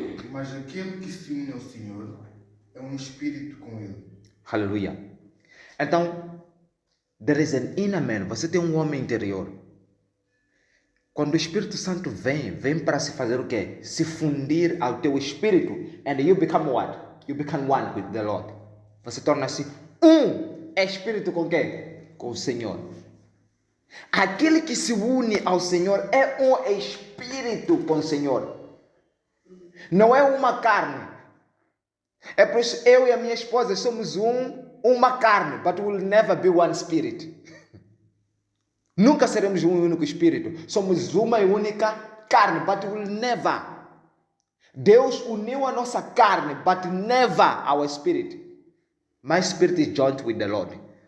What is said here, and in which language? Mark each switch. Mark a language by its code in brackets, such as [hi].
[pt] Mas aquele que se une ao Senhor é um espírito com ele. Aleluia. Então, [en] there is an inner man. [pt] Você tem um homem interior. Quando o Espírito Santo vem para se fazer o quê? Se fundir ao teu espírito. [en] And you become what? You become one with the Lord. [pt] Você torna-se um espírito com quem? Com o Senhor. Aquele que se une ao Senhor é um espírito com o Senhor. Não é uma carne. É por isso eu e a minha esposa somos uma carne, [en] but we'll never be one spirit. [pt] Nunca seremos um único espírito. Somos uma e única carne, [en] but we'll never. [pt] Deus uniu a nossa carne, [en] but never our spirit. My spirit is joined with the Lord.